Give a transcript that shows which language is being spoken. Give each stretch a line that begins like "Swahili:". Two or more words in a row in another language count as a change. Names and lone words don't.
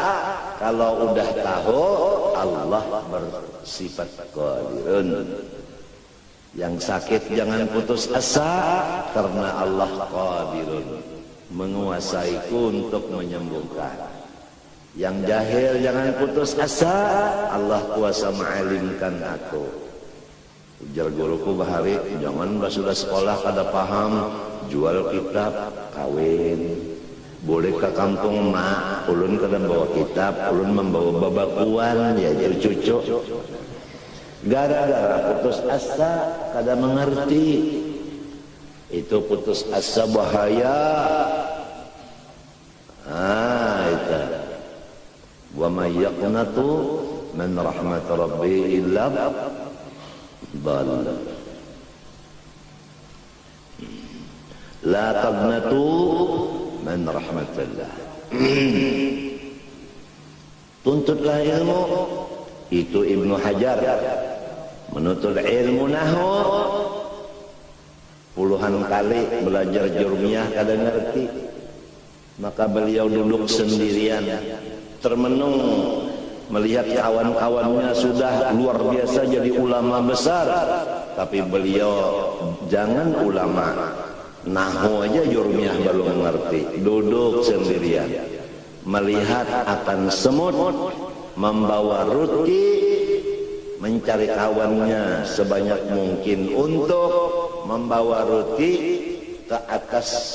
Banjar: Kalau udah tahu Allah bersifat qadirun. Yang sakit jangan putus asa, karena Allah qadirun, menguasaiku untuk menyembuhkan. Yang jahil jangan putus asa, Allah kuasa mengalimkan aku. Ujar guruku bahari, jangan sudah sekolah kada paham, jual kitab, kawin. Boleh ke kampung mak, ulun kada bawa kitab, ulun membawa babakuan, ya cucu. Gara-gara putus asa, kada mengerti. Itu putus asa bahaya. Itu.
Arabic: ومن يقنط من رحمة ربه إلا الضال. لا تقنطوا من رحمة الله.
Banjar: Tuntutlah ilmu. Itu Ibnu Hajar menuntut ilmu nahwu puluhan kali belajar jurmiyah kada ngerti. Maka beliau duduk sendirian termenung melihat kawan-kawannya sudah luar biasa jadi ulama besar, tapi beliau jangan ulama nahwu aja jurmiyah belum mengerti, duduk sendirian melihat akan semut membawa ruti, mencari kawannya sebanyak mungkin untuk membawa ruti ke atas.